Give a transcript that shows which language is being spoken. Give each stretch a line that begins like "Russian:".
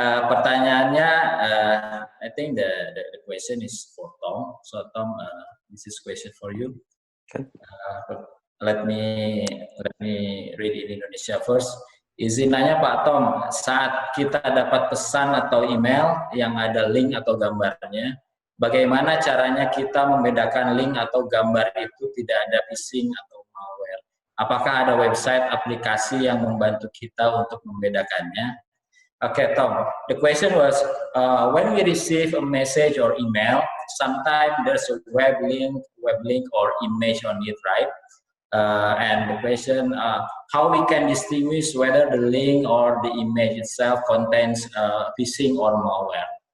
Indonesian: Pertanyaannya,
English: I think the question is for Tom. So Tom, this is question for you. Okay. Let me read in Indonesia first.
Indonesian: Izin nanya Pak Tom, saat kita dapat pesan atau email yang ada link atau gambarnya, bagaimana caranya kita membedakan link atau gambar itu tidak ada phishing atau malware? Apakah ada website aplikasi yang membantu kita untuk membedakannya?
English: Okay, Tom, the question was, when we receive a message or email, sometimes there's a web link or image on it, right? And the question, how we can distinguish whether the link or the image itself contains phishing or malware?